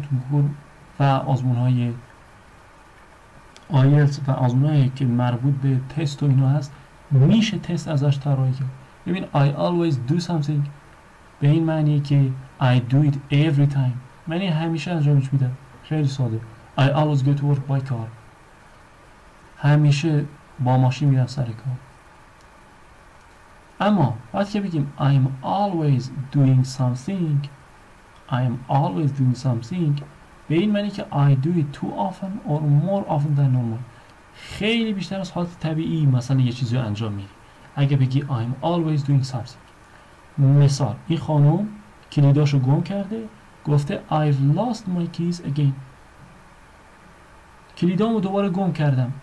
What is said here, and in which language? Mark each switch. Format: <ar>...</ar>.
<fa>کنکور و آزمون‌های آیلتس و آزمون‌هایی که مربوط به تست و اینا هست میشه تست ازش طراحی کرد. ببین</fa> <en>I always do something</en> <fa>به این معنیه که</fa> <en>I do it every time،</en> <fa>من این همیشه انجامش میدم. خیلی ساده.</fa> <en>I always go to work by car،</en> <fa>همیشه با ماشین میرم سر کار. اما وقتی که بگیم</fa> <en>I'm always doing something،</en> <fa>I'm always doing something به این معنی که</fa> <en>I do it too often or more often than normal،</en> <fa>خیلی بیشتر از حالت طبیعی مثلا یه چیزی رو انجام میدی. اگه بگی</fa> <en>I'm always doing something،</en> <fa>مثال این خانم کلیداشو گم کرده، گفته</fa> <en>I've lost my keys again،</en> <fa>کلیدامو دوباره گم کردم.</fa>